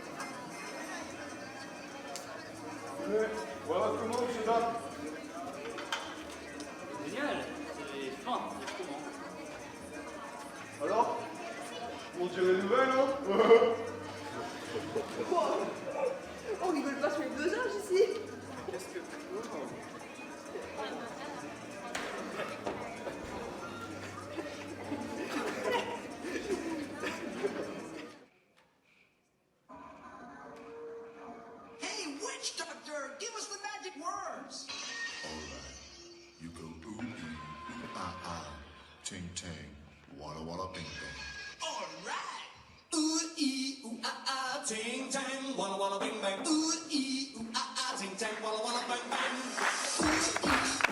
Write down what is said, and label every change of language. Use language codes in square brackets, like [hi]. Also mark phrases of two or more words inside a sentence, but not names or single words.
[fr] Mais voilà comment, monsieur Dan. Génial. C'est fin, comment? Alors, on dirait les nouvelles, hein? Quoi? On rigole pas sur les deux âges ici. Qu'est-ce que... [en] Hey, witch doctor, give us the magic words. Alright, you go ooh ee, ah ah, ting tang, walla walla bing bang. Alright. Ooh ee ooh ah ah, ting tang, walla walla bing bang. Ooh ee ooh ah ah, ting tang, walla walla bang bang. Ooh ee.